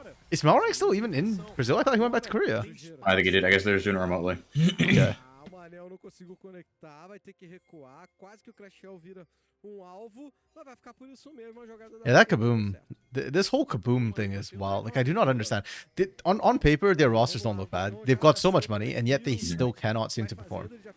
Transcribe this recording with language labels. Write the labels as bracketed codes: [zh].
[en] Is Melrang still even in Brazil? I thought he went back to Korea. I think he did. I guess they're just doing it remotely. Okay. [pt] O Anel não conseguiu conectar, vai ter que recuar. Quase que o Crashel vira alvo, mas vai ficar por isso mesmo a jogada da... [en] Yeah, that KBM, this whole KBM thing is wild. Like, I do not understand. On paper, their rosters don't look bad. They've got so much money, and yet they still cannot seem to perform.